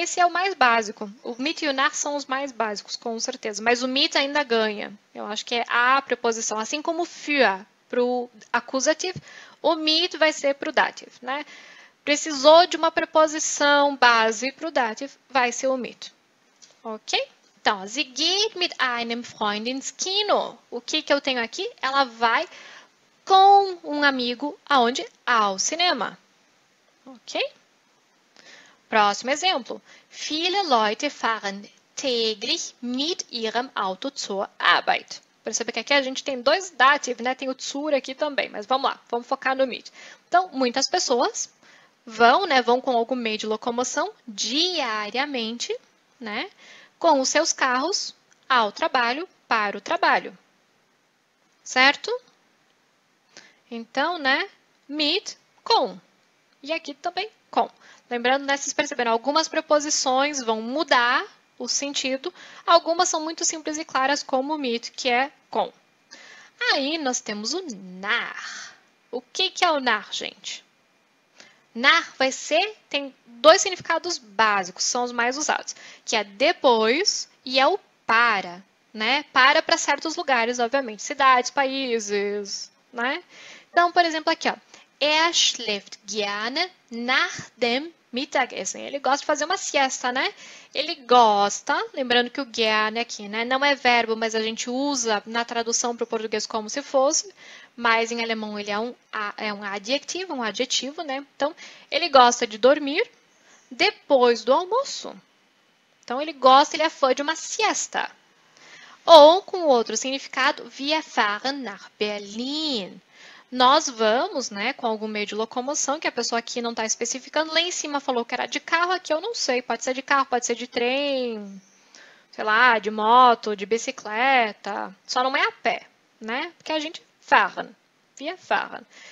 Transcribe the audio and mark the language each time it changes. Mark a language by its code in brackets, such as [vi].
[pt] Esse é o mais básico. O mit e o nach são os mais básicos, com certeza. Mas o mit ainda ganha. Eu acho que é a preposição. Assim como für para o accusative, o mit vai ser para o dative, né? Precisou de uma preposição base para o dative, vai ser o mit. Ok? [de] Então, sie geht mit einem Freund ins Kino. [pt] O que eu tenho aqui? Ela vai com um amigo aonde? Ao cinema. Ok? Próximo exemplo. [de] Viele Leute fahren täglich mit ihrem Auto zur Arbeit. [pt] Perceba que aqui a gente tem dois dative, né? Tem o zur aqui também, mas vamos lá, vamos focar no mit. Então, muitas pessoas vão com algum meio de locomoção diariamente, né? Com os seus carros ao trabalho, para o trabalho. Certo? Então, né, mit, com. E aqui também, com. Lembrando, né, vocês perceberam, algumas preposições vão mudar o sentido. Algumas são muito simples e claras, como mit, que é com. Aí, nós temos o nach. O que é o nach, gente? Nach tem dois significados básicos, são os mais usados, que é depois e é o para, né? Para certos lugares, obviamente, cidades, países, né? Então, por exemplo, aqui, ó. [de] Er schläft gerne nach dem Mittagessen. [pt] Ele gosta de fazer uma siesta, né? Ele gosta, lembrando que o gerne aqui, né, não é verbo, mas a gente usa na tradução para o português como se fosse, mas em alemão ele é um adjetivo, né? Então, ele gosta de dormir depois do almoço. Então, ele é fã de uma siesta. Ou, com outro significado, [de] wir fahren nach Berlin. [pt] nós vamos, né, com algum meio de locomoção, que a pessoa aqui não está especificando, lá em cima falou que era de carro, aqui eu não sei, pode ser de carro, pode ser de trem, sei lá, de moto, de bicicleta, só não é a pé, né, porque a gente fahren, [de] wir fahren.